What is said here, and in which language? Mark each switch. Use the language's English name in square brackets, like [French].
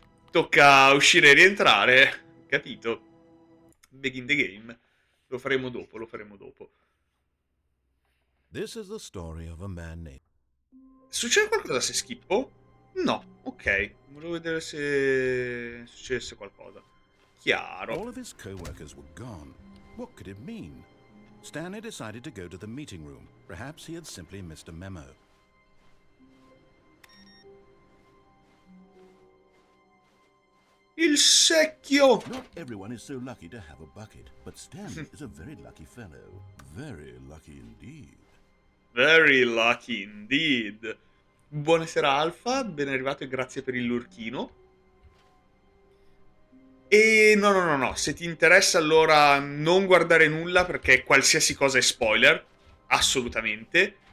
[Italian] Tocca uscire e rientrare. Capito? [English] Begin the game. [Italian] Lo faremo dopo, lo faremo dopo. [English] This is the story of a man named... [Italian] Succede qualcosa se schippo? No, ok. Volevo vedere se succedesse qualcosa. Chiaro. [English] All of his co-workers were gone. What could it mean? Stanley decided to go to the meeting room. Perhaps he had simply missed a memo. [Italian] Il secchio! [English] Not everyone is so lucky to have a bucket, but Stanley is a very lucky fellow. Very lucky indeed. Very lucky indeed. [Italian] Buonasera Alfa, ben arrivato e grazie per il lurchino. E no, no, no, no, se ti interessa allora non guardare nulla perché qualsiasi cosa è spoiler, assolutamente.